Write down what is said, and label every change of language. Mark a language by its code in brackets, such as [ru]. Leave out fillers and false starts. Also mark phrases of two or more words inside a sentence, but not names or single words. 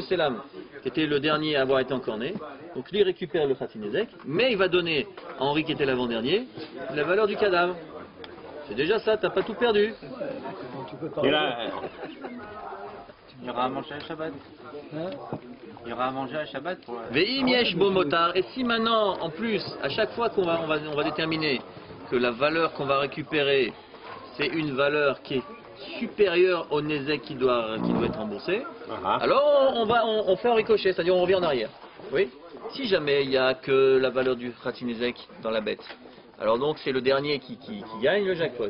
[fr] Selam, qui était le dernier à avoir été encorné, donc lui récupère le Khatinezek, mais il va donner à Henri qui était l'avant-dernier la valeur du cadavre. C'est déjà ça, t'as pas tout perdu. Et là, Il y aura à manger à Shabbat. Il y aura à manger à Shabbat pour... [he] ואם יש בו מותר. [fr] Et si maintenant, en plus, à chaque fois qu'on va déterminer que la valeur qu'on va récupérer, c'est une valeur qui est supérieure au Nézek qui doit être remboursé, alors on fait un ricochet, c'est-à-dire on revient en arrière. Oui. Si jamais il n'y a que la valeur du Khatinezek dans la bête, alors donc c'est le dernier qui gagne le jackpot.